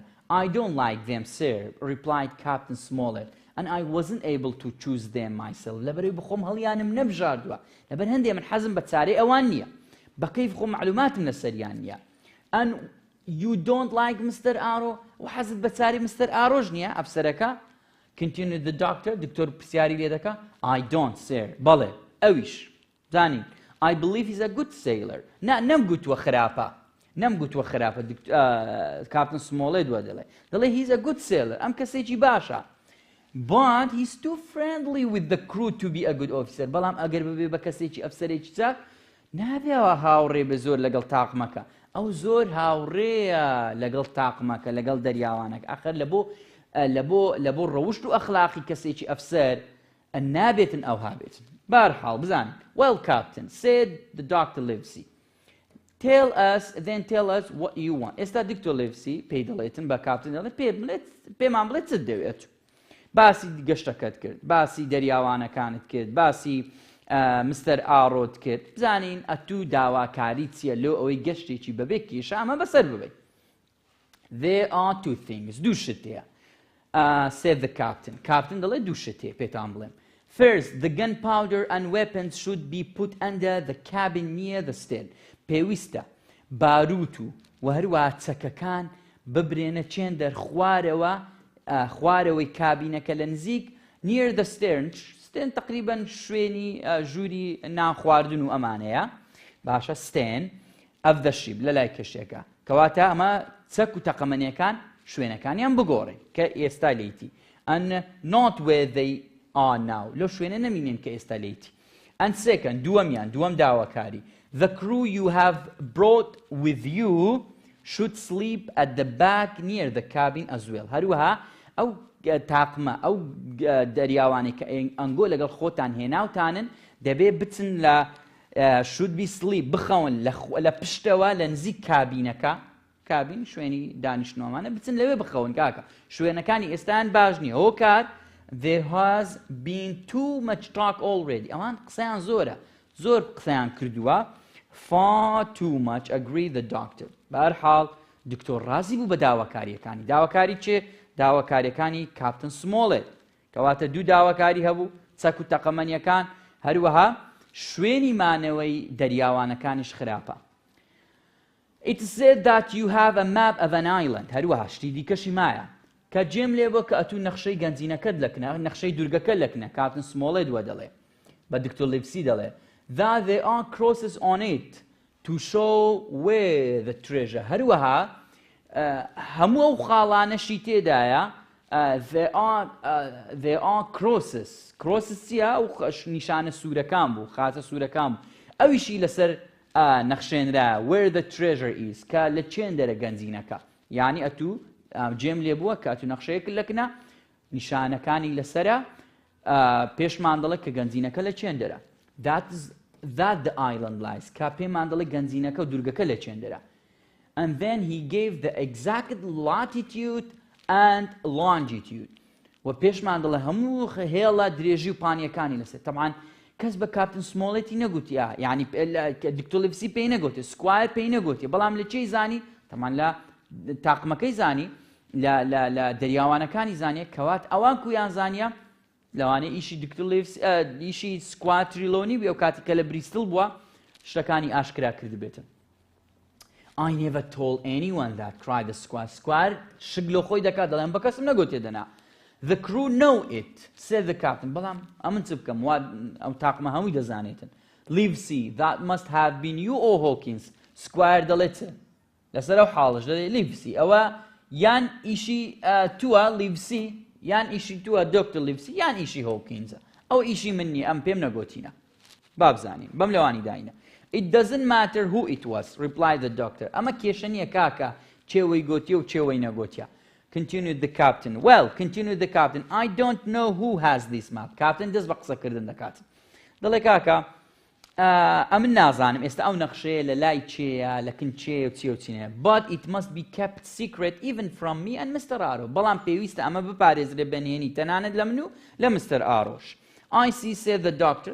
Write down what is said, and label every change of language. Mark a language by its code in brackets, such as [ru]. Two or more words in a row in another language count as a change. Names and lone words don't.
[en] I don't like them, sir, replied Captain Smollett, and I wasn't able to choose them myself. [ckb] لەبەرەوەی بخۆم هەڵیانم نەبژاردووە. لەبەر هەندێک من حەزم بە چارەی ئەوان نییە. بە کەیف خۆم معلوماتم لەسەریان نییە. [en] And you don't like Mr. Arrow? [ckb] وحەزت بە چارەی Mr. Arrowش نییە ئەفسەرەکە؟ [en] Continued the doctor. [ckb] دکتۆر پرسیاری لێ دەکا. [en] I don't, sir. [ckb] بەڵێ ئەویش. زانین. [en] I believe he's a good sailor. [ckb] نەمگوتووە خراپە. نەمگوتووە خراپە کاپتن سمۆڵێت دووە دەڵێ. [en] دەڵێ he's a good sailor. [ckb] ئەم کەسێکی باشە. [en] But he's too friendly with the crew to be a good officer. [ckb] بەڵام ئەگەر ببێ بە کەسێکی ئەفسەرێکی چاک نابێەوە هاوڕێ بە زۆر لەگەڵ تاقمەکە. ئەو زۆر هاوڕێیە لەگەڵ تاقمەکە لەگەڵ دەریاوانەکە ئاخر لە بۆ ڕەوشت و ئەخلاقی کەسێکی ئەفسەر نابێتن ئەوها بێتن. بەرحاڵ بزانین. [en] Well, Captain, said the Dr. Livesey. Tell us what you want. [ckb] ئێستا دکتۆر Livesey پێی دەڵێتن بە کاپتن دەڵێت پێمان بڵێت چت دەوێت. باسی گەشتەکەت کرد، باسی دەریاوانەکانت کرد، باسی مستەر ئاڕۆت کرد. بزانین ئەتوو داواکاری چییە لۆ ئەوەی گەشتێکی بەبێ کێشە ئەمە بەسەر ببێت. [en] There are two things. [ckb] دوو شت هەیە. [en] Said the captain. [ckb] Captain دەڵێت دوو شت هەیە پێتان بڵێم. [en] First, the gunpowder and weapons should be put under the cabin near the stern. [ckb] پێویستە باروت و هەروە چەکەکان ببرێنە چێندەر خوارەوەی کابینەکە لە نزیک [en] near the stern. [ckb] stern تقریباً شوێنی ژووری نان خواردن و ئەمانەیە. باشە [en] stern of the ship [ckb] لە لای کەشتێکە. کەواتە ئەمە چەک و تەقەمەنیەکان شوێنەکانیان بگۆڕێ کە ئێستا لێیتی. [en] and not where they are now. [ckb] لۆ شوێنە نەمینێن کە ئێستا لێیتی. [en] and second, [ckb] دووەم داواکاری. [en] The crew you have brought with you should sleep at the back near the cabin as well. [ckb] هەروەها ئەو تاقمە ئەو دەریاوانی کە ئەنگۆ لەگەڵ خۆتان هێناوتانن دەبێ بچن لە [en] should be sleep [ckb] بخەون لە پشتەوە لە نزیک کابینەکە. کابین شوێنی دانیشتنەوەمانە بچن لەوێ بخەون کاکە. شوێنەکانی ئێستان باش نییە. هۆ کات [en] there has been too much talk already. [ckb] ئەوان قسەیان زۆرە. زۆر قسەیان کردووە. [en] Far too much, agreed the doctor. [ckb] بەرحاڵ دکتۆر ڕازی بوو بە داواکاریەکانی. داواکاری چێ؟ داواکاریەکانی کاپتن سمۆڵێت. کەواتە دوو داواکاری هەبوو چەک و تەقەمەنیەکان هەروەها شوێنی مانەوەی دەریاوانەکانیش خراپە. [en] It said that you have a map of an island. [ckb] هەروەها شتی دیکەشی مایە کە جێم لێ بۆ کە ئەتوو نەخشەی گەنجینەکەت لەکنە نەخشەی دوورگەکە لەکنە. کاپتن سمۆڵێت وە دەڵێ بە دکتۆر لیڤسی دەڵێ [en] that there are crosses on it to show where the treasure. [ckb] هەروەها هەموو ئەو خاڵانەشی تێدایە [en] there are crosses. [ckb] crosses چیە؟ ئەو نیشانە سوورەکان بوو خاتە سوورەکان بوو ئەویشی لەسەر نەخشێنرا [en] where the treasure is [ckb] کە لە چێندەرە گەنجینەکە. یعنی ئەتوو جێم لێ بووە کە ئەتوو نەخشەیەک لەکنە نیشانەکانی لەسرە پێشمان دەڵێت کە گەنجینەکە لە چێندەرە. [en] That the island lies. [ckb] کە پێمان دەڵێ گەنجینەکە و دوورگەکە لە چێندەرە. [en] And then he gave the exact latitude and longitude. [ckb] و پێشمان دەڵێ هەموو هێڵە درێژی و پانیەکانی لەسێت. تەمان کەس بە کاپتن سمۆڵێتی نەگوتیە. یعنی دکتۆر لیڤسی پێی نەگوتێ، سکوایر پێی نەگوتێ. بەڵام لە چێی زانی؟ تەمان لە تاقمەکەی زانی، لە دەریاوانەکانی زانیە. کەوات ئەوان کویان زانیە لەوانەیە ئیشی دکتۆر لیڤسی ئیشی سکوات تریلۆنی بێ و کاتی کە لە بریستڵ بووە شتەکانی ئاشکرا کرد بێتن. [en] I never told anyone that, cried the squire. [ckb] Squire شک لۆ خۆی دەکات دەڵێن بە کەسم نەگوتێ دەنا. [en] The crew know it, said the captain. [ckb] بەڵام ئەمن چ بکەم ئەو تاقمە هەمووی دەزانێتن. [en] Livesey, that must have been you or Hawkins. [ckb] Squire دەڵێت لەسەر ئەو حاڵش دەڵێ Livesey ئەوە یان ئیشی تووە Livesey یان ئیشی تووە دکتۆر لیڤسی یان ئیشی هۆکینزە. ئەو ئیشی من نییە ئەم پێم نەگۆتینە. با بزانین بەم لەوانی داینە. [en] It doesn't matter who it was, replied the doctor. [ckb] ئەمە کێشە نییە کاکە چێوەی گۆتیە و چێوەی نەگۆتیە. [en] Continued the captain. Well, continued the captain, I don't know who has this map. [ckb] Captain دەست بە قسەکردن دەکات. دەڵێ کاکە ئەمن نازانم ئێستا ئەو نەخشەیە لە لای چێیە لەکن چێ و چێ و چینەیە. [en] But it must be kept secret even from me and Mr. Aro. [ckb] بەڵام پێویستە ئەمە بپارێزرێ بەنهێنی تەنانەت لە من و لە مستەر ئاڕۆش. [en] I see, said the doctor.